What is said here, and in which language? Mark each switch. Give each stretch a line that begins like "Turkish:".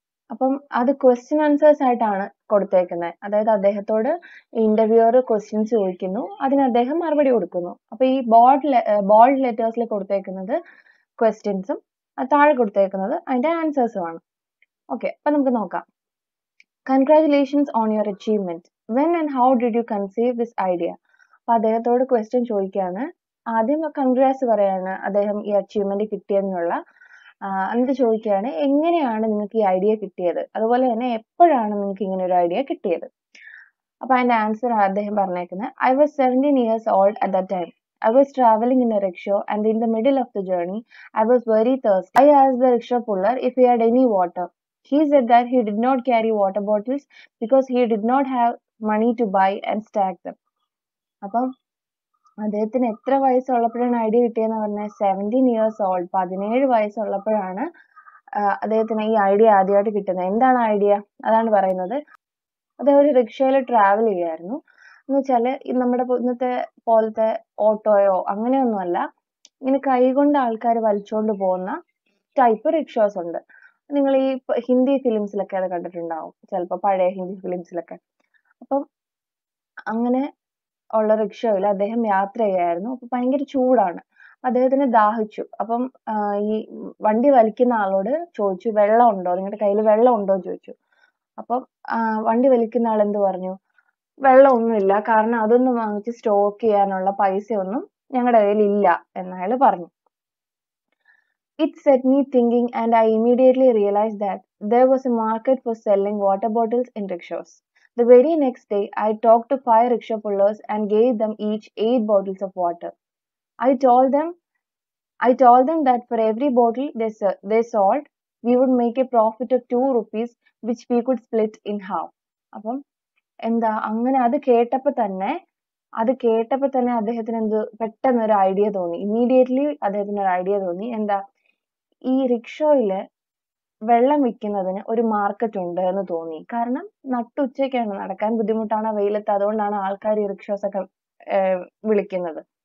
Malayalam: അപ്പം അത് question answers ആയിട്ടാണ് കൊടുത്തേക്കുന്നത്. അതായത് അദ്ദേഹത്തോട് ഇന്റർവ്യൂവർ ക്വസ്റ്റ്യൻസ് ചോദിക്കുന്നു, അതിന് അദ്ദേഹം മറുപടി കൊടുക്കുന്നു. അപ്പൊ ഈ ബോൾഡ് ലെറ്റേഴ്സിൽ കൊടുത്തേക്കുന്നത് ക്വസ്റ്റ്യൻസും താഴെ കൊടുത്തേക്കുന്നത് അതിന്റെ ആൻസേഴ്സും ആണ്. ഓക്കെ, അപ്പൊ നമുക്ക് നോക്കാം.
English: Congratulations on your achievement. When and how did you conceive this idea?
Malayalam: അപ്പൊ അദ്ദേഹത്തോട് ക്വസ്റ്റ്യൻ ചോദിക്കുകയാണ്. ആദ്യം കൺഗ്രാറ്റ്സ് പറയാണ് അദ്ദേഹം ഈ അച്ചീവ്മെന്റ് കിട്ടിയെന്നുള്ള. എന്നിട്ട് ചോദിക്കുകയാണ്, എങ്ങനെയാണ് നിങ്ങൾക്ക് ഈ ഐഡിയ കിട്ടിയത്, അതുപോലെ തന്നെ എപ്പോഴാണ് നിങ്ങൾക്ക് ഇങ്ങനെ ഒരു ഐഡിയ കിട്ടിയത്. അപ്പൊ അതിന്റെ ആൻസർ അദ്ദേഹം പറഞ്ഞേക്കുന്നത്,
English: I was 17 years old at that time. I was traveling in a rickshaw and in the middle of the journey, I was very thirsty. I asked the rickshaw puller if he had any water. He said that he did not carry water bottles because he did not have money to buy and stack them.
Malayalam: അപ്പം അദ്ദേഹത്തിന് എത്ര വയസ്സുള്ളപ്പോഴാണ് idea കിട്ടിയെന്ന് പറഞ്ഞാൽ
English: 17 years old,
Malayalam: 17 വയസ്സുള്ളപ്പോഴാണ് അദ്ദേഹത്തിന് ഈ idea ആദ്യമായിട്ട് കിട്ടുന്നത്. എന്താണ് ഐഡിയ? അതാണ് പറയുന്നത്. അദ്ദേഹം ഒരു റിക്ഷയിൽ ട്രാവൽ ചെയ്യായിരുന്നു. എന്ന് വെച്ചാല് നമ്മുടെ ഇന്നത്തെ പോലത്തെ ഓട്ടോയോ അങ്ങനെയൊന്നുമല്ല, ഇങ്ങനെ കൈകൊണ്ട് ആൾക്കാർ വലിച്ചോണ്ട് പോകുന്ന ടൈപ്പ് റിക്ഷോസ് ഉണ്ട്. നിങ്ങൾ ഈ ഹിന്ദി ഫിലിംസിലൊക്കെ അത് കണ്ടിട്ടുണ്ടാവും, ചിലപ്പോൾ പഴയ ഹിന്ദി ഫിലിംസിലൊക്കെ. അപ്പം അങ്ങനെ ഉള്ള റിക്ഷയിൽ അദ്ദേഹം യാത്ര ചെയ്യായിരുന്നു. അപ്പൊ ഭയങ്കര ചൂടാണ്, അദ്ദേഹത്തിന് ദാഹിച്ചു. അപ്പം ഈ വണ്ടി വലിക്കുന്ന ആളോട് ചോദിച്ചു, വെള്ളം ഉണ്ടോ, നിങ്ങളുടെ കയ്യിൽ വെള്ളം ഉണ്ടോ എന്ന് ചോദിച്ചു. അപ്പം വണ്ടി വലിക്കുന്ന ആൾ എന്ത് പറഞ്ഞു, വെള്ളം ഒന്നുമില്ല, കാരണം അതൊന്നും വാങ്ങിച്ച് സ്റ്റോക്ക് ചെയ്യാനുള്ള പൈസയൊന്നും ഞങ്ങളുടെ കയ്യിൽ ഇല്ല എന്ന് അയാൾ പറഞ്ഞു.
English: It set me thinking and I immediately realized that there was a market for selling water bottles in rickshaws. The very next day, I talked to 5 rickshaw pullers and gave them each 8 bottles of water. I told them that for every bottle they sold, we would make a profit of 2 rupees, which we could split in half.
Malayalam: അപ്പം എന്താ, അങ്ങനെ അത് കേട്ടപ്പോൾ തന്നെ അദ്ദേഹത്തിന് പെട്ടെന്ന് ഒരു idea തോന്നി. ഇമ്മീഡിയറ്റ്ലി അദ്ദേഹത്തിന് ഒരു ഐഡിയ തോന്നി. എന്താ, ഈ റിക്ഷോയില് വെള്ളം വിൽക്കുന്നതിന് ഒരു മാർക്കറ്റ് ഉണ്ട് എന്ന് തോന്നി. കാരണം നട്ടുച്ചയ്ക്കാണ്, നടക്കാൻ ബുദ്ധിമുട്ടാണ് വെയിലത്ത്, അതുകൊണ്ടാണ് ആൾക്കാർ ഈ റിക്ഷോസ് ഒക്കെ വിളിക്കുന്നത്.